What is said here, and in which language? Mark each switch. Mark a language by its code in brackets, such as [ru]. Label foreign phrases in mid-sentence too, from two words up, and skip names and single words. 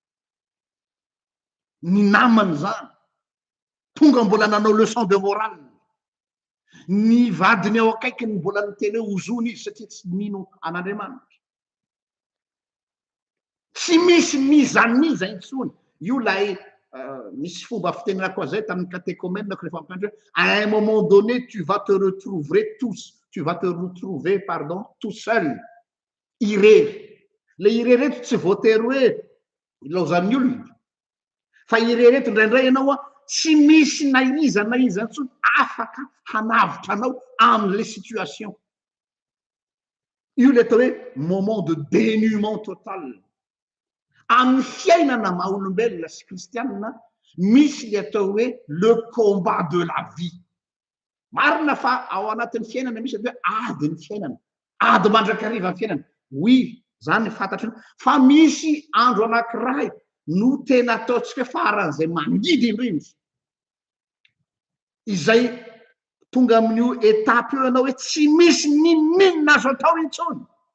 [mg] Ny namany zany tonga mbola nanao [fr] leçon de morale. [mg] Ny vadiny ao akaikiny mbola niteny hoe ozony izy satria tsy mino an'Andriamanitra. Tsy misy mizaniza intsony. Io lay misy fomba fitenenako zay tamin'ny catéchomèneko rehefa mampianatra hoe [fr] à un moment donné tu vas te retrouver tout seul. [mg] Irery. Le irery eto tsy voatery hoe ilaozan'ny olona. Fa irery eto indraindray ianao tsy misy na iza intsony afaka hanavitra anao amin'le situation. Io le atao hoe [fr] moment de dénuement total. [mg] Amin'ny fiainana maha olombelona sy kristianina misy le atao hoe [fr] le combat de la vie. [mg] Marina fa ao anatin'ny fiainana misy atao hoe adiny fiainana, ady mandrakariva ny fiainana. Oui, zany fantatry. Fa misy andro anankiray no tena ataontsika faran'izay mangidy indrindra. Izay tonga amin'io etapy io ianao hoe tsy misy ninina azo atao intsony.